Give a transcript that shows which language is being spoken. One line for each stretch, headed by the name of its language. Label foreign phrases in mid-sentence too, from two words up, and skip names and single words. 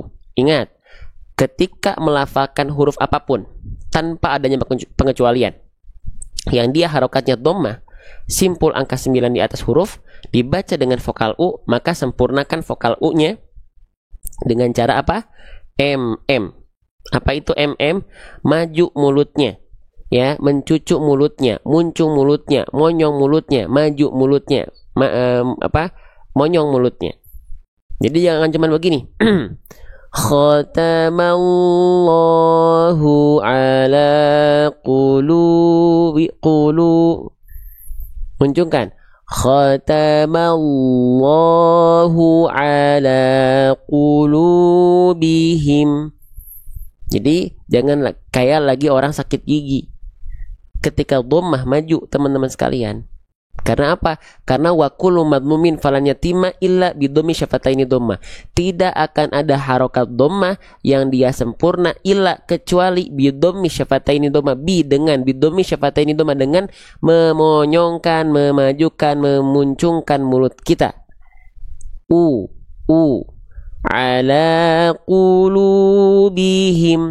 Indonesian: Ingat, ketika melafalkan huruf apapun tanpa adanya pengecualian, yang dia harokatnya dhammah, simpul angka 9 di atas huruf dibaca dengan vokal U, maka sempurnakan vokal U-nya dengan cara apa? M. Apa itu MM? Maju mulutnya. Ya, mencucuk mulutnya, muncung mulutnya, monyong mulutnya, maju mulutnya, monyong mulutnya. Jadi jangan cuman begini.
Arabic: ختم الله على قلوب.
Indonesian: Muncungkan.
Arabic: ختم الله على قلوبهم.
Indonesian: Jadi jangan kayak lagi orang sakit gigi. Ketika dhammah maju teman-teman sekalian. Karena apa?
Arabic: Karena وكل مضموم فلن يتم إلا بضم الشفتين ضمة.
Indonesian: Tidak akan ada harokat dhammah yang dia sempurna illa kecuali
Arabic: بضم الشفتين ضمة,
Indonesian: dengan
Arabic: بضم الشفتين ضمة,
Indonesian: dengan memonyongkan, memajukan, memuncungkan mulut kita.
Arabic: على قلوبهم.